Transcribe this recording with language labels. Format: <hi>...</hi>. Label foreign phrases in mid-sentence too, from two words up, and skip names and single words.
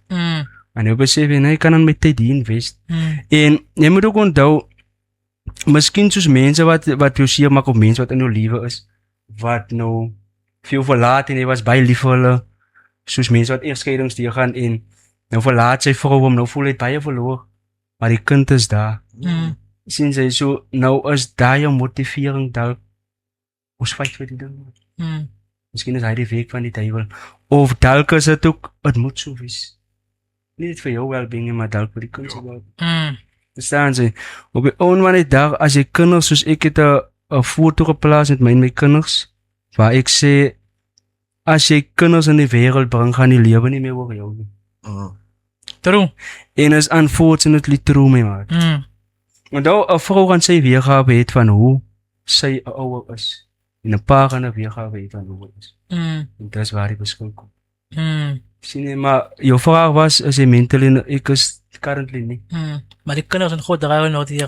<af>En jy besef jy, kan aan my tyd hier invest. En jy moet ook onthou, miskien soos mense wat jou seer maak, of mense wat in jou lewe is, wat nou veel verlaat en jy was baie lief vir hulle, soos mense wat egskeidings deurgaan en nou verlaat sy vrou hom, nou voel hy baie verloor, maar die kind is daar. Sien sy, so nou is daar jou motivering dalk, ons fight vir die ding. Miskien is hy die weg van die duiwel, of dalk is het ook, het moet so wees. Nie net vir jou well-being, maar dalk vir die kind se well-being. Verstaan sy, op die ouen van die dag, as jy kinders, soos ek het 'n foto geplaas met my kinders, waar ek sê, as jy kinders in die wêreld bring, gaan die lewe nie meer oor jou nie.</af> <en>True.</en> <af>En is</af> <en>unfortunately true,</en> <af>my maat. Want nou, 'n vrou gaan sy weergawe het van hoe sy 'n ouer is. En 'n pa gaan 'n weergawe het van hoe hy is. En dis waar die verskil kom. Sien jy, maar jou vraag was, is jy mentally, ek is currently nie. Maar die kinders en God draai nou hier.</af>